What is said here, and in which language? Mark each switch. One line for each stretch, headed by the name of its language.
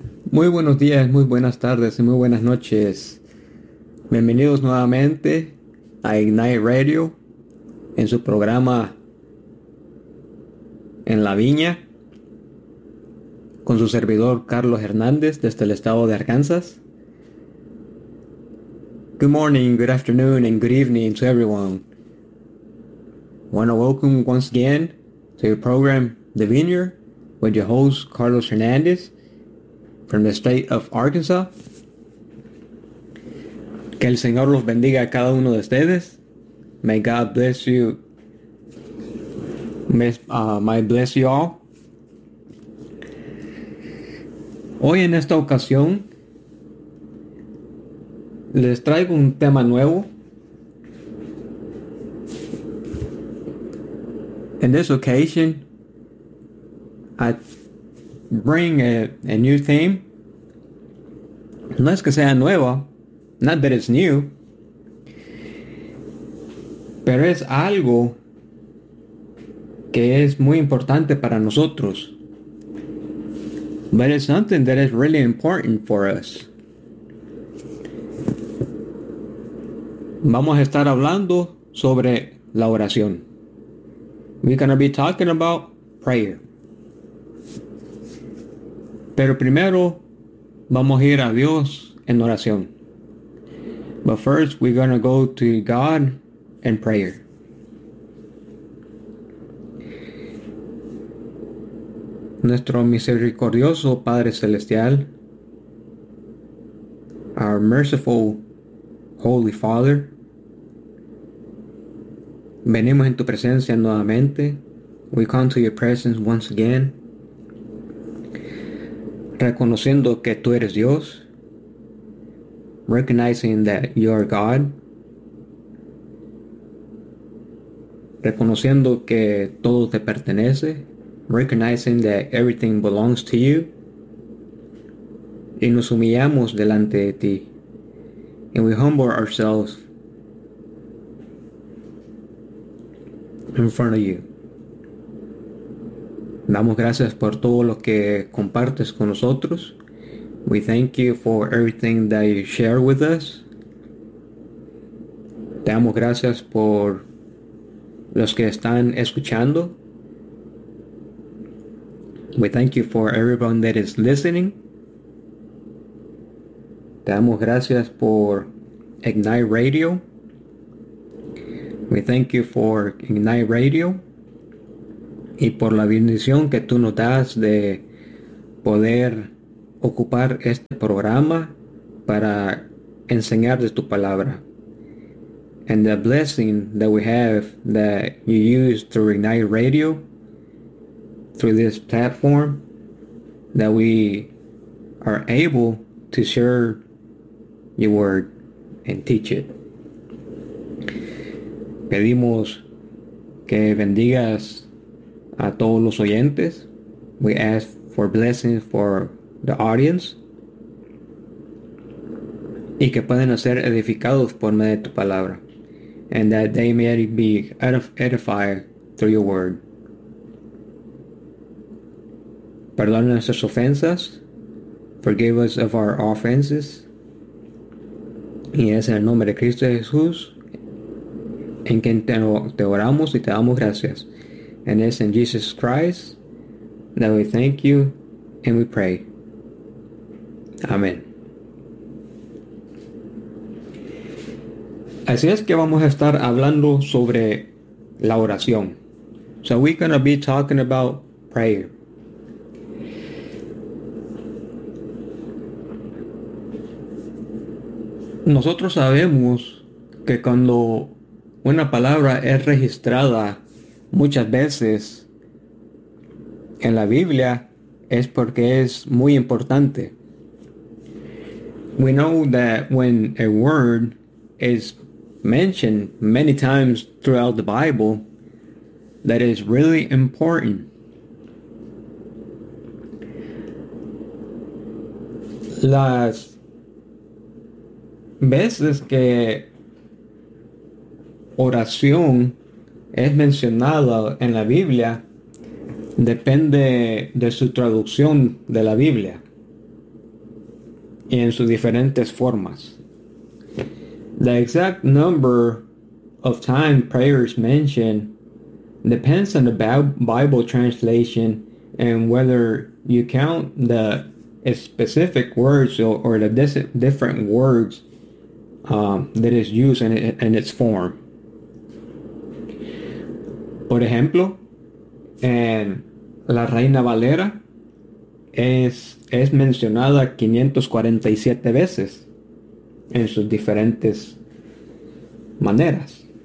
Spanish: Muy buenos días, muy buenas tardes y muy buenas noches. Bienvenidos nuevamente a Ignite Radio en su programa En la Viña con su servidor Carlos Hernández desde el estado de Arkansas.
English: Good morning, good afternoon, and good evening to everyone. Wanna welcome once again to your program The Vineyard with your host Carlos Hernández from the state of Arkansas.
Spanish: Que el Señor los bendiga a cada uno de ustedes.
English: May God bless you. May bless you all.
Spanish: Hoy en esta ocasión les traigo un tema nuevo.
English: In this occasion, I bring a new theme.
Spanish: No es que sea nuevo,
English: not that it's new,
Spanish: pero es algo que es muy importante para nosotros.
English: But it's something that is really important for us.
Spanish: Vamos a estar hablando sobre la oración.
English: We're going to be talking about prayer.
Spanish: Pero primero, vamos a ir a Dios en oración.
English: But first, we're going to go to God in prayer.
Spanish: Nuestro misericordioso Padre Celestial,
English: our merciful Holy Father,
Spanish: venimos en tu presencia nuevamente.
English: We come to your presence once again,
Spanish: reconociendo que tú eres Dios,
English: recognizing that you are God,
Spanish: reconociendo que todo te pertenece,
English: recognizing that everything belongs to you,
Spanish: y nos humillamos delante de ti,
English: and we humble ourselves in front of you.
Spanish: Damos gracias por todo lo que compartes con nosotros.
English: We thank you for everything that you share with us.
Spanish: Damos gracias por los que están escuchando.
English: We thank you for everyone that is listening.
Spanish: Damos gracias por Ignite Radio.
English: We thank you for Ignite Radio.
Spanish: Y por la bendición que tú nos das de poder ocupar este programa para enseñar de tu palabra.
English: And the blessing that we have that you use through Ignite Radio, through this platform, that we are able to share your word and teach it.
Spanish: Pedimos que bendigas a todos los oyentes.
English: We ask for blessings for the audience.
Spanish: Y que puedan ser edificados por medio de tu palabra.
English: And that they may be edified through your word.
Spanish: Perdona nuestras ofensas.
English: Forgive us of our offenses.
Spanish: Y es en el nombre de Cristo Jesús en quien te oramos y te damos gracias.
English: And it's in Jesus Christ that we thank you and we pray. Amen.
Spanish: Así es que vamos a estar hablando sobre la oración.
English: So we're going to be talking about prayer.
Spanish: Nosotros sabemos que cuando una palabra es registrada muchas veces en la Biblia es porque es muy importante.
English: We know that when a word is mentioned many times throughout the Bible, that is really important.
Spanish: Las veces que oración es mencionado en la Biblia depende de su traducción de la Biblia. en sus diferentes formas.
English: The exact number of times prayer is mentioned depends on the Bible translation and whether you count the specific words or the different words that is used in its form.
Spanish: Por ejemplo, en La Reina Valera es mencionada 547 veces en sus diferentes maneras.